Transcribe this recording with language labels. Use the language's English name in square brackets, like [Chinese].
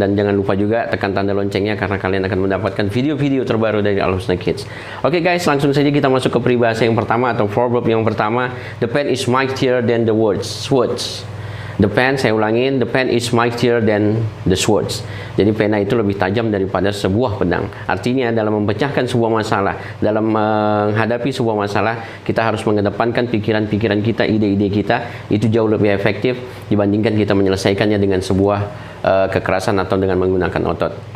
[Indonesian] Dan jangan lupa juga tekan tanda loncengnya karena kalian akan mendapatkan video-video terbaru dari Alusna Kids. Oke guys, langsung saja kita masuk ke peribahasa yang pertama atau proverb yang pertama. [English] The pen is mightier than the swords. The pen, [Indonesian] saya ulangin, [English] the pen is mightier than the swords. [Indonesian] Jadi pena itu lebih tajam daripada sebuah pedang. Artinya dalam memecahkan sebuah masalah, dalam menghadapi sebuah masalah, kita harus mengedepankan pikiran-pikiran kita, ide-ide kita. Itu jauh lebih efektif dibandingkan kita menyelesaikannya dengan sebuah kekerasan atau dengan menggunakan otot.